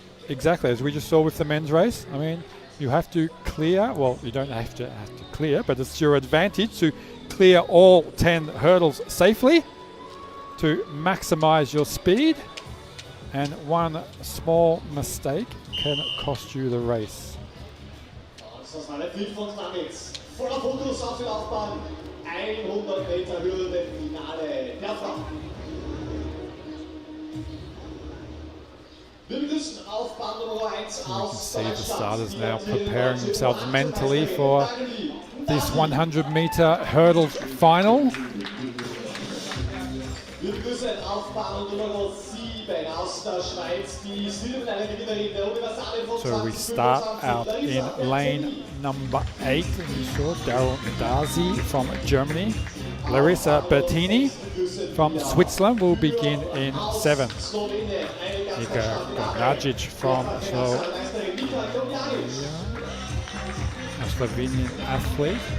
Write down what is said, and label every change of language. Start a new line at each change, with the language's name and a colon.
English: Exactly, as we just saw with the men's race. I mean, you have to clear, well, you don't have to clear, but it's your advantage to clear all 10 hurdles safely to maximize your speed, and one small mistake can cost you the race.
German: Das war der Fünf- und damit voller Fokus auf die Laufbahn. 100 Meter Hürdenfinale der Frauen. Wir begrüßen auf Bahn Nummer 1 aus
English: You can see the starters now preparing themselves mentally for this 100-meter hurdles final.
German: Wir begrüßen auf Bahn Nummer 7 aus der Schweiz die Silbermedaillengewinnerin der Universalen von
English: So we start out in lane number 8. You saw Daryl Dazi from Germany. Larissa Bertini from Switzerland will begin in 7th. Iga Gnagic from a Slovenian athlete.